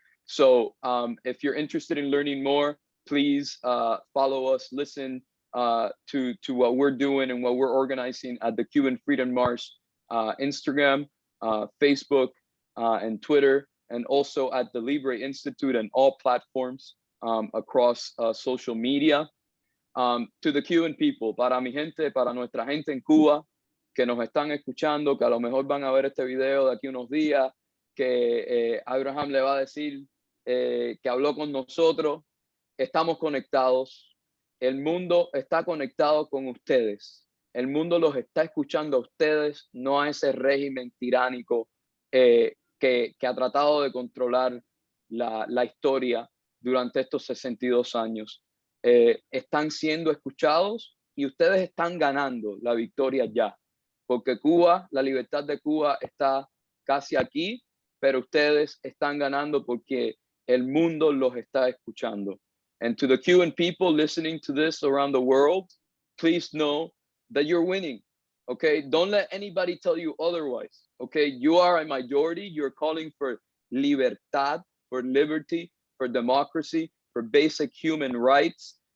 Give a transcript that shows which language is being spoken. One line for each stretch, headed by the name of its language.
English: So if you're interested in learning more, please follow us, listen to what we're doing and what we're organizing at the Cuban Freedom March, Instagram, Facebook, and Twitter, and also at the Libre Institute and all platforms across social media.
Spanish: To the Cuban people, para mi gente, para nuestra gente en Cuba, que nos están escuchando, que a lo mejor van a ver este video de aquí unos días, que Abraham le va a decir que habló con nosotros, estamos conectados, el mundo está conectado con ustedes, el mundo los está escuchando a ustedes, no a ese régimen tiránico que ha tratado de controlar la historia durante estos 62 años. Están siendo escuchados y ustedes están ganando la victoria ya, porque Cuba, la libertad de Cuba está casi aquí, pero ustedes están ganando porque el mundo los está escuchando.
English: And to the Cuban people listening to this around the world, please know that you're winning, okay? Don't let anybody tell you otherwise, okay? You are a majority, you're calling for libertad, for liberty, for democracy, for basic human rights.